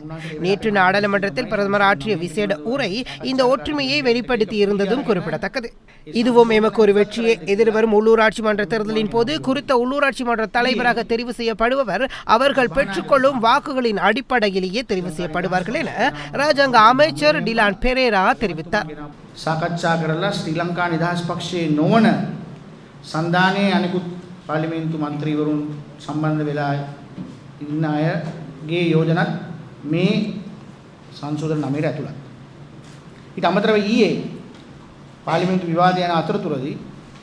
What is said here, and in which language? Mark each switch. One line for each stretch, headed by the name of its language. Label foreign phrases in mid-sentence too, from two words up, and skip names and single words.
Tamil: நேற்று நாடாளுமன்றத்தில் பிரதமர் ஆற்றிய விசேட உரை இந்த ஒற்றுமையை வெளிப்படுத்தி இருந்ததும் குறிப்பிடத்தக்கது. இதுவும் எமக்கு ஒரு வெற்றியே. எதிர்வரும் உள்ளூராட்சி மன்ற தேர்தலின் போது குறித்த உள்ளூராட்சி மன்ற தலைவராக தெரிவு செய்யப்படுபவர் அவர்கள் பெற்றுக்கொள்ளும் வாக்குகளின் அடிப்படையிலேயே தெரிவு செய்யப்படுவார்கள் என ராஜாங்க அமைச்சர் டிலான் பெரேரா தெரிவித்தார்.
Sinhala: සාකච්ඡා කරලා ශ්‍රී ලංකා නිදහස් පක්ෂයේ නොවන සන්ධානයේ අනිකුත් පාර්ලිමේන්තු මන්ත්‍රීවරුන් සම්බන්ධ වෙලා ඉන්න අයගේ යෝජනත් මේ සංශෝධන 9 ඇතුළත්. ඊට අමතරව ඊයේ පාර්ලිමේන්තු විවාදය යන අතරතුරදී